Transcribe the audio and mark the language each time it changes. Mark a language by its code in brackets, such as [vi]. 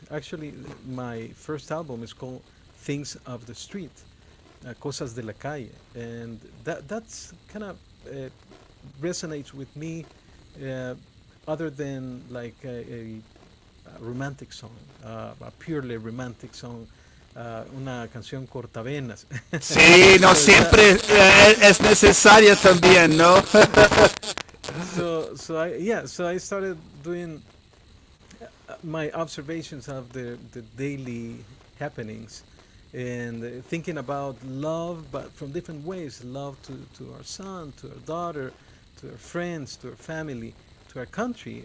[en] Actually, my first album is called Things of the Street, Cosas de la Calle, and that's kind of resonates with me, other than like a romantic song, a purely romantic song, [es] una canción cortavenas. Sí, no siempre es necesaria también, ¿no? [en] So I started doing my observations of the daily happenings, and thinking about love, but from different ways. Love to our son, to our daughter, to our friends, to our family, to our country.